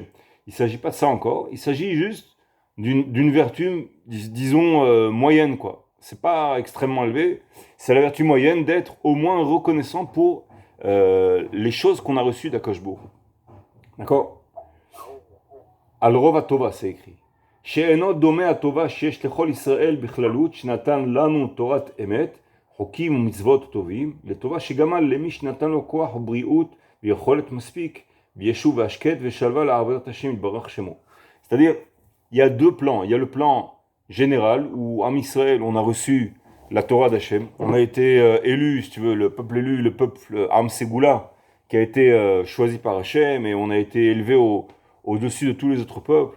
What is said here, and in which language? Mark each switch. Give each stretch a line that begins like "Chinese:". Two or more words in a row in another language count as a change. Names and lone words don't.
French: Il ne s'agit pas de ça encore. Il s'agit juste d'une vertu, disons, moyenne, quoi. C'est pas extrêmement élevé. C'est la vertu moyenne d'être au moins reconnaissant pour les choses qu'on a reçues d'Akashbo. D'accord?
Hebrew: על רוב טובה,
French: c'est écrit.
Hebrew: שאינו דומה הטובה שיש לכל ישראל בכללות שנתן לנו תורת אמת, חוקים ומצוות טובים, לטובה שגמל למי שנתן לו כוח ובריאות ויכולת מספיק, וישוב והשקט ושלווה לעבודת השם יתברך שמו.
French: C'est-à-dire, il y a deux plans. Il y a le plan général où, en Israël, on a reçu la Torah d'Hachem. On a été élu, si tu veux, le peuple
Hebrew: עם סגולה,
French: qui a été choisi par Hachem, et on a été élevé au-dessus de tous les autres peuples.